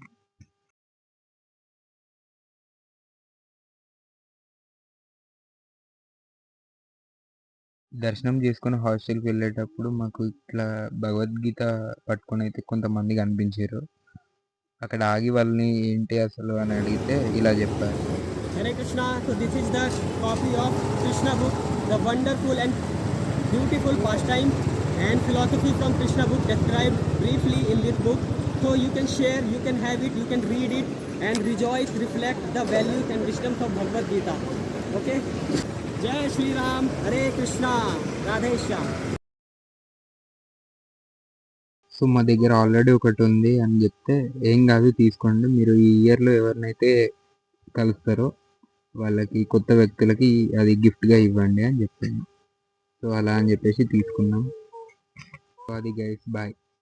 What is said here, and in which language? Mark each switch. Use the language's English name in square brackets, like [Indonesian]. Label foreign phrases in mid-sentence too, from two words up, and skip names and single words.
[Telugu] దర్శనం చేసుకొని హాస్టల్కి వెళ్ళేటప్పుడు మాకు ఇట్లా భగవద్గీత పట్టుకొని అయితే కొంతమంది కనిపించారు. అక్కడ ఆగి వాళ్ళని ఏంటి అసలు అని అడిగితే ఇలా చెప్పారు. [English] Hare Krishna. So this is the copy of Krishna book, the wonderful and beautiful pastime and philosophy from Krishna book described briefly in this book. So you can share, you can have it, you can read it and rejoice, reflect the values and wisdoms of Bhagavad Gita. Okay? Jai Shri Ram, Hare Krishna, Radhe Shyam. [Telugu] సో మా దగ్గర ఆల్రెడీ ఒకటి ఉంది అని చెప్తే ఏం కాదు తీసుకోండి, మీరు ఈ ఇయర్లో ఎవరినైతే కలుస్తారో వాళ్ళకి కొత్త వ్యక్తులకి అది గిఫ్ట్గా ఇవ్వండి అని చెప్పింది. సో అలా అని చెప్పేసి తీసుకున్నాం. సో అది [English] guys, bye.